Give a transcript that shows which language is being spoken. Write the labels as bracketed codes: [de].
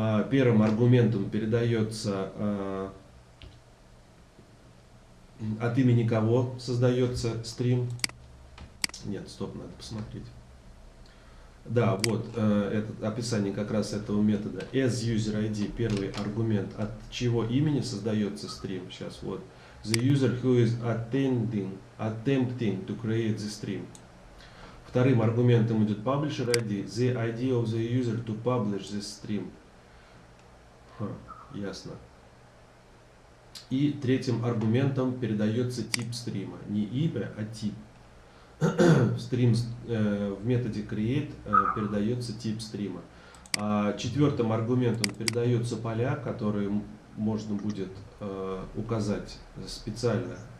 [ru] Первым аргументом передается от имени кого создается стрим. Нет, стоп, надо посмотреть. Да, вот это описание как раз этого метода. As user ID, первый аргумент, от чего имени создается стрим. Сейчас вот. [en] The user who is attempting to create the stream. [ru] Вторым аргументом идет publisher ID. [en] The ID of the user to publish this stream. [ru] Ясно. И третьим аргументом передается тип стрима. Не имя, а тип. Стрим в методе create передается тип стрима. Четвертым аргументом передаются поля, которые можно будет указать специально.